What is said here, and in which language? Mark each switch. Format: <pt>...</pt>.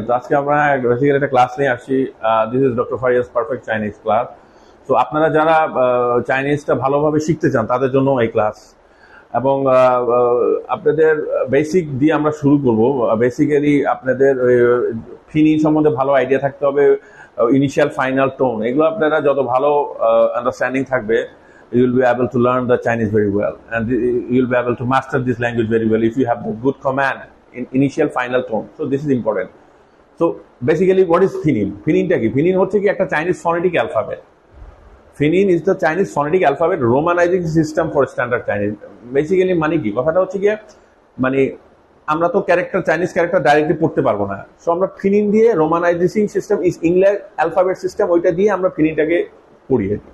<bn>তো আজকে আমরা বেসিক্যালি একটা ক্লাস নিয়ে আসছি।</bn> <en>This is doctor Faria's perfect Chinese class.</en> <bn>তো আপনারা যারা চাইনিজটা ভালোভাবে শিখতে চান তাদের জন্য এই ক্লাস, এবং আপনাদের বেসিক দিয়ে আমরা শুরু করব। বেসিক্যালি আপনাদের ফিনি সম্বন্ধে ভালো আইডিয়া থাকতে হবে, ইনিশিয়াল ফাইনাল টোন, এগুলো আপনারা যত ভালো আন্ডারস্ট্যান্ডিং থাকবে,</bn> <en>you will be able to learn the Chinese very well, and you will be able to master this language very well if you have the good command in initial final tone. So this is important. So basically what is Pinyin? Pinyin</en> <bn>টা কি?</bn> <en>Pinyin</en> <bn>হচ্ছে কি একটা</bn> <en>Chinese phonetic alphabet. Pinyin is the Chinese phonetic alphabet romanizing system for standard Chinese.</en> <bn>Basically মানে কি? কথাটা হচ্ছে কি, মানে আমরা তো ক্যারেক্টার চাইনিজ ক্যারেক্টার ডাইরেক্টলি পড়তে পারবো না, সো আমরা ফিনিন দিয়ে রোমানাইজিং system is English alphabet system, ওইটা দিয়ে আমরা ফিনিনটাকে পড়ি।</bn>